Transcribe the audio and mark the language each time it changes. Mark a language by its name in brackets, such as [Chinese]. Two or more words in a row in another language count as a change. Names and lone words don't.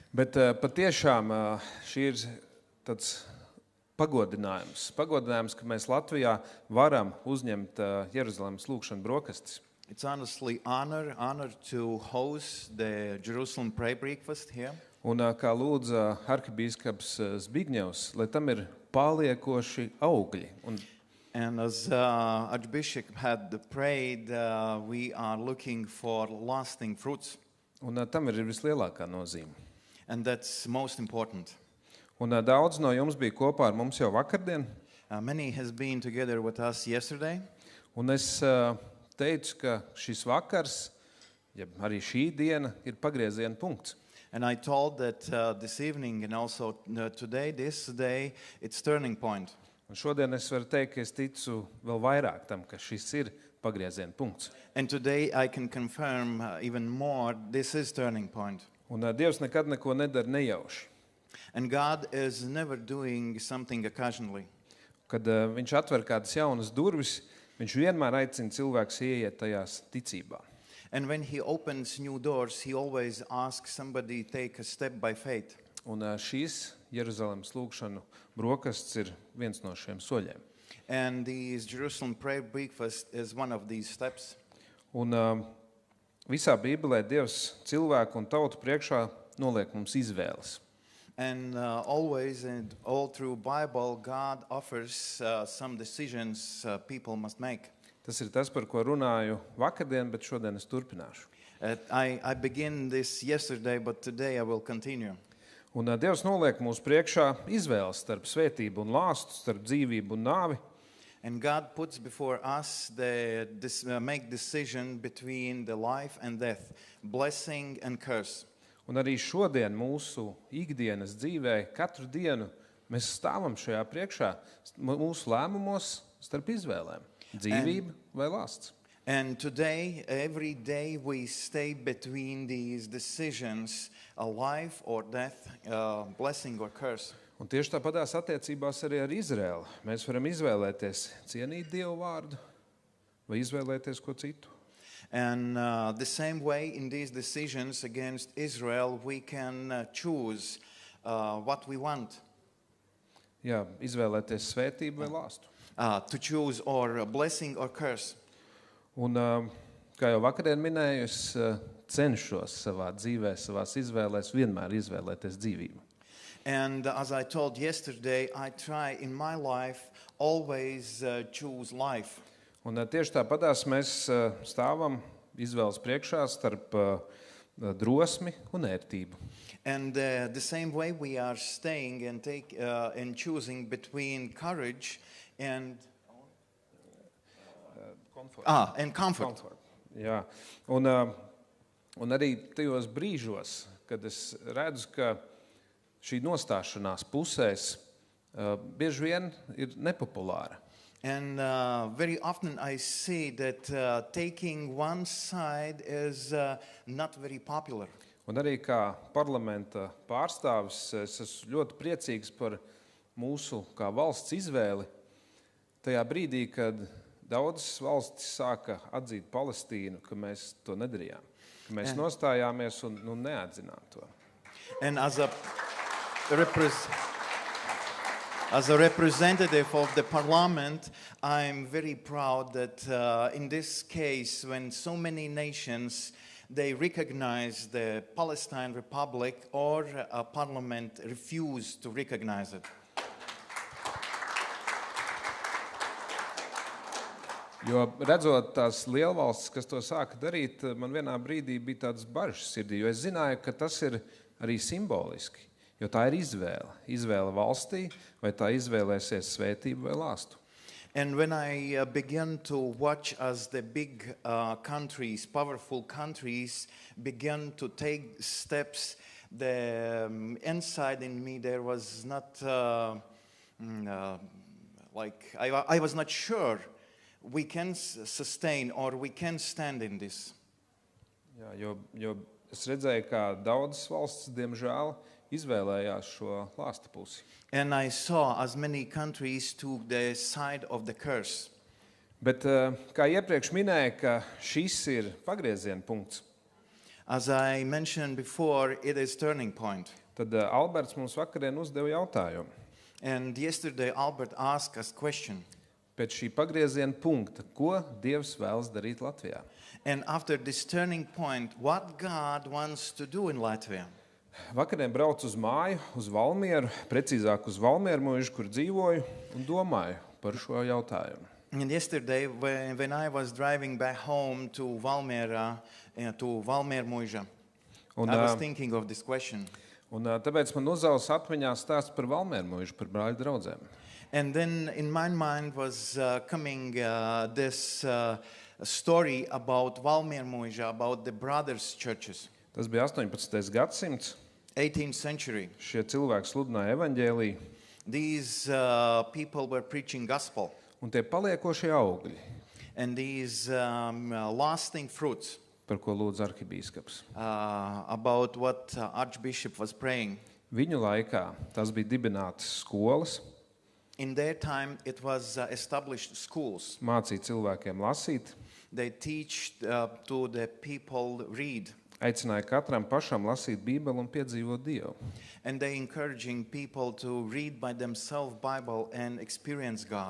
[Latvian] Bet patiešām šī ir tāds pagodinājums, ka mēs Latvijā varam uzņemt Jeruzalemes lūgšanu brokastis. [English] It's honestly honor to host the Jerusalem prayer breakfast here. [Latvian] Un kā lūdza arhibīskaps Zbigņevs, lai tam ir paliekoši augļi. [English] And as Archbishop had prayed, we are looking for lasting fruits. [Latvian] Un tam ir vislielākā nozīme. [English] And that's most important. [Latvian] Un daudz no jums bija kopā ar mums jau vakardien. [English] Many has been together with us yesterday. [Latvian] Un es teicu, ka šis vakars, ja arī šī diena, ir pagrieziena punkts. [English] And I told that this evening and also today, this day, it's turning point. [Latvian] Un šodien es varu teikt, ka es ticu vēl vairāk tam, ka šis ir pagrieziena punkts. [English] And today I can confirm even more, this is turning point. [Latvian] Un Dievs nekad neko nedara nejauši. [English] And God is never doing something occasionally. [Latvian] Kad viņš atver kādas jaunas durvis, viņš vienmēr aicina cilvēkus ieiet tajās ticībā. [English] And when he opens new doors, he always asks somebody take a step by faith. [Latvian] Un šīs Jeruzalemes lūgšanu brokastis ir viens no šiem soļiem. [English] And this Jerusalem prayer breakfast is one of these steps. [Latvian] Un visā Bībelē Dievs cilvēku un tautu priekšā noliek mums izvēles. [English] And always and all through Bible, God offers some decisions people must make. [Latvian] Tas ir tas, par ko runāju vakardien, bet šodien es turpināšu. [English] I began this yesterday, but today I will continue. [Latvian] Un Dievs noliek mūsu priekšā izvēles starp svētību un lāstu, starp dzīvību un nāvi. [English] And God puts before us make decision between the life and death, blessing and curse. [Latvian] Un arī šodien mūsu ikdienas dzīvē, katru dienu mēs stāvam šajā priekšā mūsu lēmumos starp izvēlēm. Dzīvība vai lāsts. [English] And today, every day we stay between these decisions, a life or death, blessing or curse. [Latvian] Un tieši tāpatās attiecībās arī ar Izraēlu. Mēs varam izvēlēties cienīt Dievu vārdu vai izvēlēties ko citu. [English] And the same way in these decisions against Israel, we can choose what we want. [Latvian] Jā, izvēlēties svētību vai lāstu. [English] To choose or a blessing or curse. [Latvian] Un, kā jau vakardien minēju, es cenšos savā dzīvē, savās izvēlēs vienmēr izvēlēties dzīvību. [English] And as I told yesterday, I try in my life always choose life. [Latvian] Un tieši tāpatās mēs stāvam izvēles priekšā starp drosmi un ērtību. [English] And the same way we are staying and choosing between courage and comfort. [Latvian] Jā. Un arī tajos brīžos, kad es redzu, ka šī nostāšanās pusēs bieži vien ir nepopulāra. [English] And very often I see that taking one side is not very popular. [Latvian] Un arī kā parlamenta pārstāvis es esmu ļoti priecīgs par mūsu kā valsts izvēli tajā brīdī, kad daudzas valstis sāka atzīt Palestīnu, ka mēs to nedarījām, ka mēs nostājāmies un neatzinām to. [English] And as a representative of the parliament, I'm very proud that in this case, when so many nations they recognize the Palestine Republic or a parliament refuse to recognize it. [Latvian] Jo redzot tās lielvalstis, kas to sāka darīt, man vienā brīdī bija tādas bažas sirdī, jo es zināju, ka tas ir arī simboliski, jo tā ir izvēle. Izvēle valstī, vai tā izvēlēsies svētību vai lāstu. [English] And when I began to watch as the big countries, powerful countries, began to take steps, the inside in me there was not I was not sure we can sustain or we can stand in this. [Latvian] Jā, jo es redzēju, kā daudzas valstis, diemžēl, izvēlējās šo lāsta pusi. [English] And I saw as many countries took the side of the curse. [Latvian] Bet, kā iepriekš minēja, ka šis ir pagrieziena punkts. [English] As I mentioned before, it is turning point. [Latvian] Tad Alberts mums vakarien uzdeva jautājumu. [English] And yesterday Albert asked us a question. [Latvian] Pēc šī pagrieziena punkta, ko Dievs vēlas darīt Latvijā? [English] And after this turning point, what God wants to do in Latvia? [Latvian] Vakarien braucu uz māju, uz Valmieru, precīzāk uz Valmieru mūžu, kur dzīvoju, un domāju par šo jautājumu. [English] And yesterday, when I was driving back home to Valmiera, to Valmiermuiža, [Latvian] Un, [English] I was thinking of this question. [Latvian] un tāpēc man uzaugs atmiņā stāsts par Valmieru mūžu, par brāļu draudzēm. [English] And then in my mind was coming this story about Valmiermuiža, about the brothers' churches. [Latvian] Tas bija 18. gadsimts. [English] 18th century. [Latvian] Šie cilvēki sludināja evaņģēliju, [English] These people were preaching gospel. [Latvian] un tie paliekošie augļi, [English] And these lasting fruits [Latvian] par ko lūdz arhibīskaps. [English] about what Archbishop was praying. [Latvian] Viņu laikā tas bija dibinātas skolas, [English] In their time, it was established schools. [Latvian] mācīja cilvēkiem lasīt, [English] They teach to the people read. [Latvian] aicināja katram pašam lasīt Bībeli un piedzīvot Dievu. [English] And they encouraging people to read by themselves Bible and experience God.